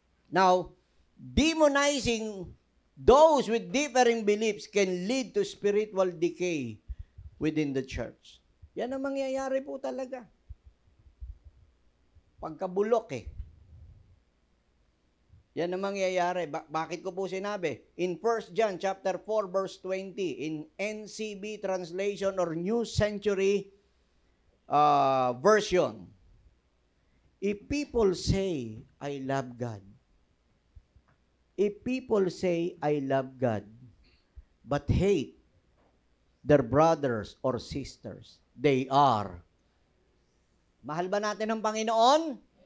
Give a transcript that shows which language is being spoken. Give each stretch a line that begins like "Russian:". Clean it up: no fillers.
English: Now, demonizing those with differing beliefs can lead to spiritual decay within the church.
Filipino: Yan ang mangyayari po talaga. Pagkabulok Yan ang mangyayari. Bakit ko po sinabi?
English: In 1 John chapter 4 verse 20, in NCB translation or New Century version, if people say, I love God, if people say, I love God, but hate their brothers or sisters, they are.
Filipino: Mahal ba natin ang Panginoon?